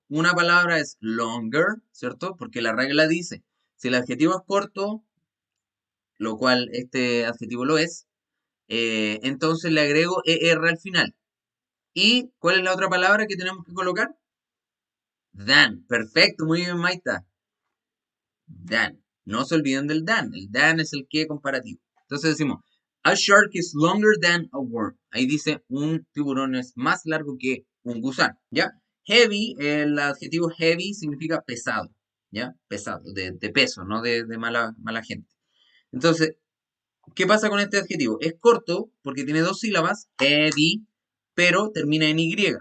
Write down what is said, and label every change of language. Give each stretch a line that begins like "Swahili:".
Spanish: Una palabra es longer, ¿cierto? Porque la regla dice, si el adjetivo es corto, lo cual este adjetivo lo es, entonces le agrego ER al final. ¿Y cuál es la otra palabra que tenemos que colocar? Than. Perfecto, muy bien, Maita. Than. No se olviden del than. El than es el que comparativo. Entonces decimos,
English: a shark is longer than a worm.
Spanish: Ahí dice, un tiburón es más largo que un gusano, ¿ya? Heavy, el adjetivo heavy significa pesado, ¿ya? Pesado, de peso, no de mala gente. Entonces, ¿qué pasa con este adjetivo? Es corto porque tiene dos sílabas, heavy, pero termina en Y.